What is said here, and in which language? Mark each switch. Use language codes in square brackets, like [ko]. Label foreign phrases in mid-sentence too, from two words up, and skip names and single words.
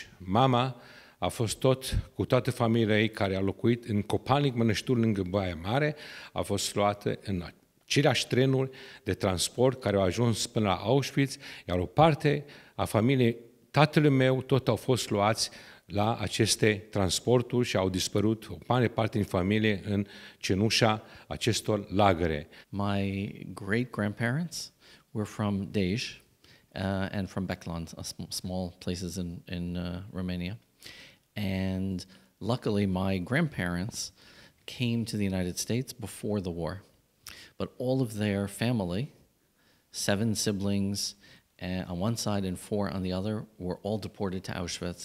[ro] Mama a fost cu toată familia ei care a locuit în Copalnic, Mănăștur, lângă Baia Mare, a fost luată în aceleași trenuri de transport care au ajuns până la Auschwitz, iar o parte a familiei tatălui meu tot au fost luați la aceste transporturi și au dispărut o mare parte din familie în cenușa acestor lagăre. [en] My great-grandparents were from Dej and from Beklan, small places in Romania. And luckily, my grandparents came to the United States before the war. But all of their family, 7 siblings on one side and 4 on the other, were all deported to Auschwitz.